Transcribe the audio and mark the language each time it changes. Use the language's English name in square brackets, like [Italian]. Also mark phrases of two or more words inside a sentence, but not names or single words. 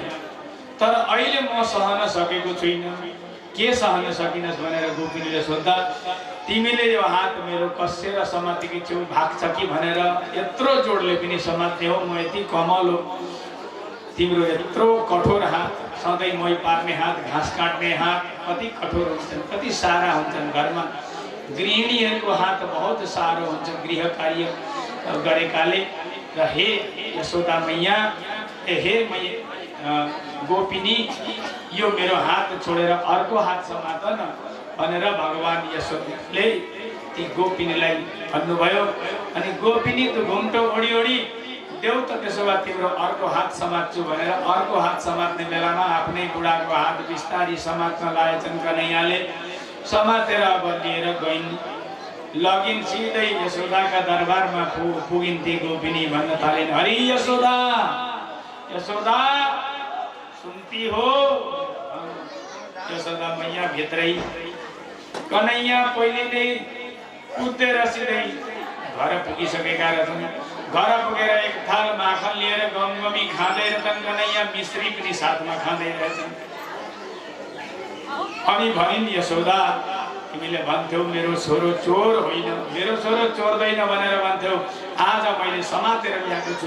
[Nepali] तर अहिले म सहन सकेको छुइनँ। के सहन सकिनस् भनेर गोपिनीले सोद्धा, तिमीले यो हात मेरो कस्सेर समातेकी छौ, भाग्छ कि भनेर यत्रो जोडले पनि समात्ने हो, म यति कमल हो, तिम्रो यत्रो कठोर हात, सधैँ मै पार्ने हात, घाँस काट्ने हात कति कठोर हुन्छन्, कति सारा हुन्छन्। घरमा गृहिणीहरूको हात बहुत सारो हुन्छ गृह कार्य गरेकाले। र हे यशोदा मैया, हे गोपिनी, यो मेरो हात छोडेर अर्को हात समात न भनेर भगवान् यशोदाले ती गोपिनीलाई भन्नुभयो। अनि गोपिनी त घुम्टो ओढी ओढी देऊ त त्यसो भए तिम्रो अर्को हात समात्छु भनेर अर्को हात समात्ने बेलामा आफ्नै बुढाको हात बिस्तारी समात्न लागेछन्। कन्हैयाले समातेर अब लिएर गइन्, लगिन्, सिधै यशोदाका दरबारमा पुगिन्। ती गोपिनी भन्न थालिन्, हरि यशोदा, यशोदा सुन्ती हो? यशोदा मैया भित्रै। कन्हैया पहिले नै कुदेर सिधै घर पुगिसकेका रहेछन्। घर पुगेर एक थाल माखन लिएर गमगमी खाँदै रहेछन्। कन्हैया मिश्री पनि साथमा खाँदै रहेछन्। अनि भनिन्, यशोदा तिमीले भन्थ्यौ मेरो छोरो चोर होइन, मेरो छोरो चोर्दैन भनेर भन्थ्यौ, आज मैले समातेर ल्याएको छु।